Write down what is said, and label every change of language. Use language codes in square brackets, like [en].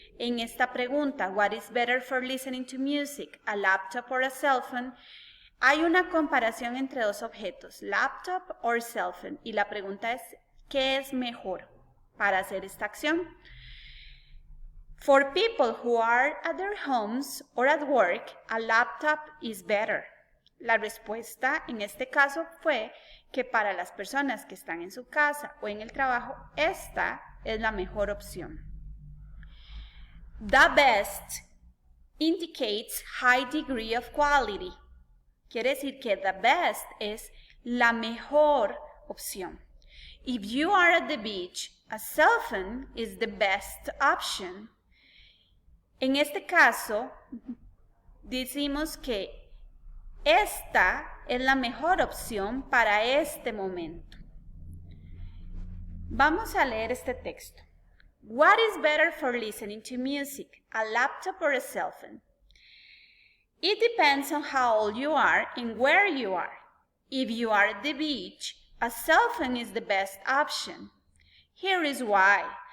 [es] En esta pregunta, [en] what is better for listening to music, a laptop or a cell phone, [es] hay una comparación entre dos objetos, [en] laptop or cell phone, [es] y la pregunta es, ¿qué es mejor para hacer esta acción? [en] For people who are at their homes or at work, a laptop is better. [es] La respuesta en este caso fue que para las personas que están en su casa o en el trabajo, esta es la mejor opción. [en] The best indicates high degree of quality. [es] Quiere decir que [en] the best [es] es la mejor opción. [en] If you are at the beach, a cell phone is the best option. [es] En este caso, decimos que esta es la mejor opción para este momento. Vamos a leer este texto. [en] What is better for listening to music, a laptop or a cell phone? It depends on how old you are and where you are. If you are at the beach, a cell phone is the best option. Here is why.